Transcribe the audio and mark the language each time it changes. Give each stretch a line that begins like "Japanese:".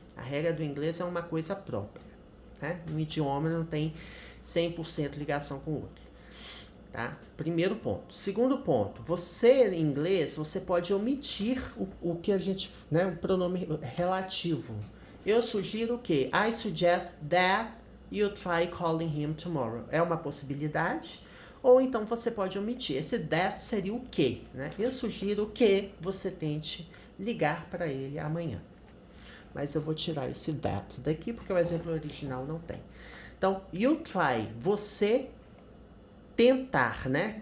Portuguese: A regra do inglês é uma coisa própria, né? Um idioma não tem 100% ligação com o outro, tá? Primeiro ponto. Segundo ponto, você em inglês, você pode omitir o que a gente, né, o pronome relativo. Eu sugiro que
English: I suggest that you try calling him tomorrow.
Portuguese: É uma possibilidade. Ou então você pode omitir. Esse that seria o que, né? Eu sugiro que você tente ligar para ele amanhã. Mas eu vou tirar esse that daqui porque o exemplo original não tem. Então, you try, você tentar, né?